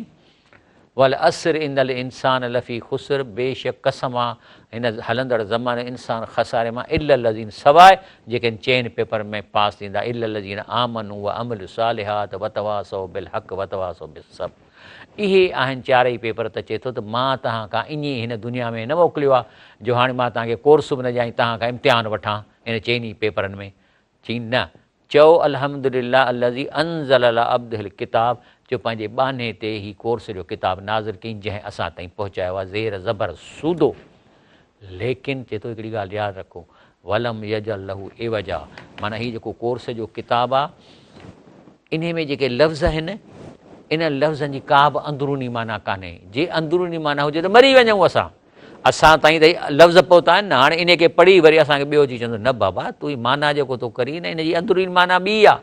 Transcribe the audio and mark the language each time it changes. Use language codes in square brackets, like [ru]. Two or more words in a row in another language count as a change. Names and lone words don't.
[ar] والعصر إن الإنسان لفي خسر, [sd] बेशक कसम आहे हिन हलंदड़ ज़माने इंसान खसारे मां, [ar] إلا الذين, [sd] सवाइ जेके चइनि पेपर में पास थींदा, [ar] إلا الذين آمنوا وعملوا الصالحات وتواصوا بالحق وتواصوا بالصبر. [sd] इहे आहिनि 4 ई पेपर। त चए थो त मां तव्हां खां ईअं हिन दुनिया में न मोकिलियो आहे, जो हाणे मां तव्हांखे कोर्स बि न ॾियां, तव्हां खां इम्तिहान वठां इन 4 पेपरनि में। चई न, चओ [ar] الحمد لله الذي أنزل على عبده الكتاب, [sd] जो पंहिंजे बाने ते ही कोर्स जो किताबु नाज़िल कयईं, जंहिं असां ताईं पहुचायो आहे ज़ेर ज़बर सूदो। लेकिन चए थो हिकिड़ी ॻाल्हि यादि रखो, [ar] ولم يجعل له عوجا, [sd] माना हीउ जेको कोर्स जो किताबु आहे, इन में जेके लफ़्ज़ आहिनि, इन लफ़्ज़नि जी का बि अंदरूनी माना कान्हे। जे अंदरूनी माना हुजे त मरी वञूं असां ताईं त लफ़्ज़ पहुता आहिनि न। हाणे इन खे पढ़ी वरी असांखे ॿियो अची चवंदो, न बाबा तूं माना जेको थो करी न, इन जी अंदरूनी माना ॿी आहे।